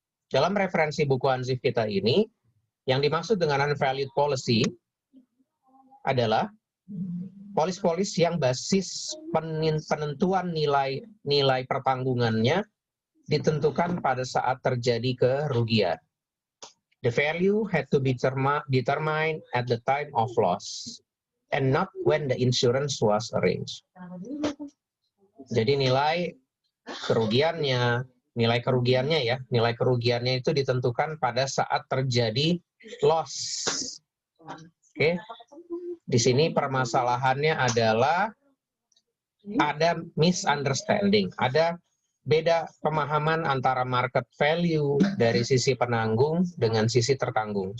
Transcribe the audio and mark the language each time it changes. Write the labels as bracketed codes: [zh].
[id] Dalam referensi buku Ansif kita ini, yang dimaksud dengan unvalued policy adalah polis-polis yang basis penentuan nilai pertanggungannya ditentukan pada saat terjadi kerugian. [en] The value had to be determined at the time of loss and not when the insurance was arranged. [id] Jadi nilai kerugiannya itu ditentukan pada saat terjadi loss. Oke. Di sini permasalahannya adalah ada misunderstanding, ada beda pemahaman antara market value dari sisi penanggung dengan sisi tertanggung.